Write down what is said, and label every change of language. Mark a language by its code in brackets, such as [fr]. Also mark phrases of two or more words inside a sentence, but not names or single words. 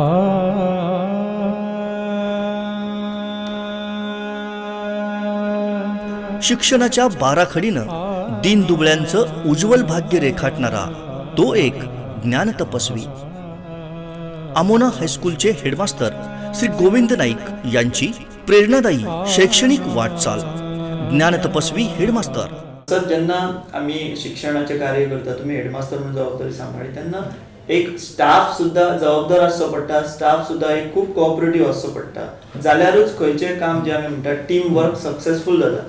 [mr] शिक्षणाच्या बाराखडीनं दीनदुबळ्यांचं उज्ज्वल भाग्य रेखाटणारा तो एक ज्ञानतपस्वी. आमोना हायस्कूलचे हेडमास्टर श्री गोविंद नाईक यांची प्रेरणादायी शैक्षणिक वाटचाल. ज्ञानतपस्वी हेडमास्टर. [kok] सर, जेन्ना आमी शिक्षणाचे कार्य करता, तुम्ही हेडमास्टर म्हणून जबाबदारी सांभाळी तेन्ना एक स्टाफ सुद्धा जबाबदार आसचो पडटा. स्टाफ सुद्धा एक खूप कोऑपरेटिव्ह आसचो पडटा, जाल्यारूच खंयचें काम जें आमी म्हणटा [en] team work successful [kok] जाता.